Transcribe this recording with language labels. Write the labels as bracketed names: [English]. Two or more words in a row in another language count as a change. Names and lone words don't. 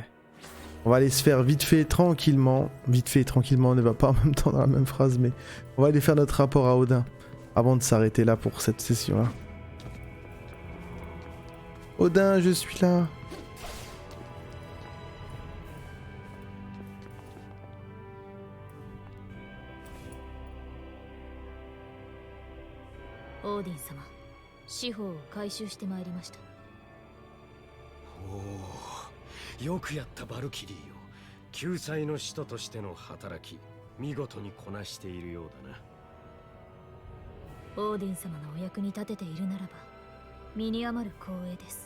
[French] On va aller se faire vite fait tranquillement. Vite fait tranquillement, on ne va pas en même temps dans la même phrase, mais on va aller faire notre rapport à Odin avant de s'arrêter là pour cette session-là. Odin, je suis là. [Japanese] Odin 様、司法を回収してまいりました。おお、よくやったバルキリーよ。救済の使徒としての働き、見事にこなしているようだな。オーディン様のお役に立てているならば、身に余る光栄です。